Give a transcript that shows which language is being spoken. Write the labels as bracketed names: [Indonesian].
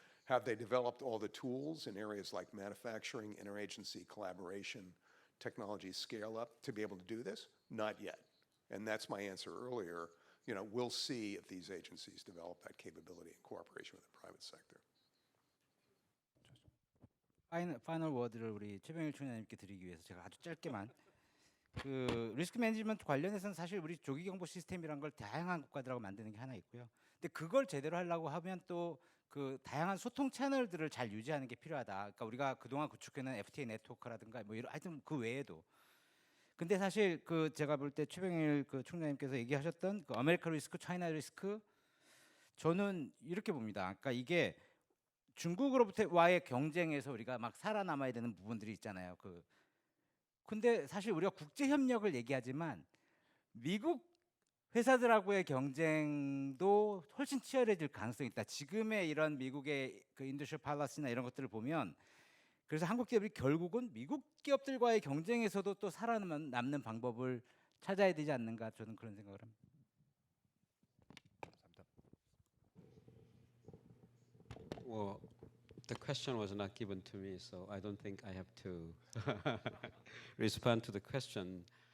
[English] Have they developed all the tools in areas like manufacturing, interagency collaboration, technology scale up to be able to do this? Not yet. And that's my answer earlier. We'll see if these agencies develop that capability in cooperation with the private sector. [Korean] 파이널 워드를 우리 최병일 총장님께 드리기 위해서 제가 아주 짧게만 그 리스크 매니지먼트 관련해서는 사실 우리 조기 경보 시스템이란 걸 다양한 국가들하고 만드는 게 하나 있고요. 근데 그걸 제대로 하려고 하면 또 그 다양한 소통 채널들을 잘 유지하는 게 필요하다. 그러니까 우리가 그동안 구축해놓은 FTA 네트워크라든가 뭐 이런 하여튼 그 외에도. 근데 사실 그 제가 볼 때 최병일 그 총장님께서 얘기하셨던 그 아메리카 리스크, 차이나 리스크 저는 이렇게 봅니다. 그러니까 이게 중국으로부터와의 경쟁에서 우리가 막 살아남아야 되는 부분들이 있잖아요. 근데 사실 우리가 국제 협력을 얘기하지만 미국 회사들하고의 경쟁도 훨씬 치열해질 가능성이 있다. 지금의 이런 미국의 그 인더스트리얼 팔러시나 이런 것들을 보면 그래서 한국 기업이 결국은 미국 기업들과의 경쟁에서도 또 살아남는 방법을 찾아야 되지 않는가 저는 그런 생각을 합니다. [English] Well, the question was not given to me, so I don't think I have to respond to the question.